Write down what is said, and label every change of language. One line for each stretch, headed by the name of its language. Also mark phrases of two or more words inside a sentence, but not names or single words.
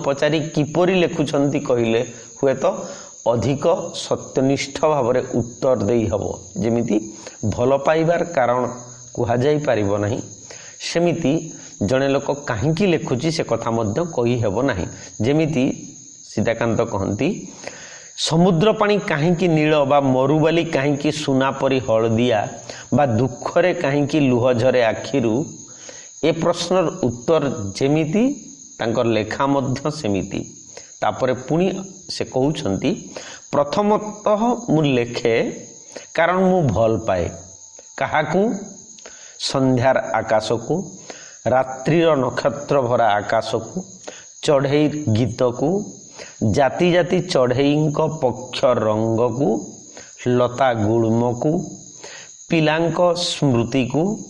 Odia: ପଚାରି କିପରି ଲେଖୁଛନ୍ତି କହିଲେ ହୁଏ ତ ଅଧିକ ସତ୍ୟନିଷ୍ଠ ଭାବରେ ଉତ୍ତର ଦେଇ ହବ ଯେମିତି ଭଲ ପାଇବାର କାରଣ କୁହା ଯାଇ ପାରିବ ନାହିଁ ସେମିତି ଜଣେ ଲୋକ କାହିଁକି ଲେଖୁଛି ସେ କଥା ମଧ୍ୟ କହି ହେବ ନାହିଁ ଯେମିତି ସୀତାକାନ୍ତ କହନ୍ତି ସମୁଦ୍ର ପାଣି କାହିଁକି ନୀଳ ବା ମରୁବାଲି କାହିଁକି ସୁନା ପରି ହଳଦିଆ ବା ଦୁଃଖରେ କାହିଁକି ଲୁହ ଝରେ ଆଖିରୁ ଏ ପ୍ରଶ୍ନର ଉତ୍ତର ଯେମିତି ତାଙ୍କର ଲେଖା ମଧ୍ୟ ସେମିତି ତାପରେ ପୁଣି ସେ କହୁଛନ୍ତି ପ୍ରଥମତଃ ମୁଁ ଲେଖେ କାରଣ ମୁଁ ଭଲ ପାଏ କାହାକୁ ସନ୍ଧ୍ୟାର ଆକାଶ କୁ ରାତ୍ରିର ନକ୍ଷତ୍ର ଭରା ଆକାଶ କୁ ଚଢ଼େଇ ଗୀତ କୁ ଜାତି ଜାତି ଚଢ଼େଇଙ୍କ ପକ୍ଷ ରଙ୍ଗ କୁ ଲତା ଗୁଳ୍ମ କୁ ପିଲାଙ୍କ ସ୍ମୃତି କୁ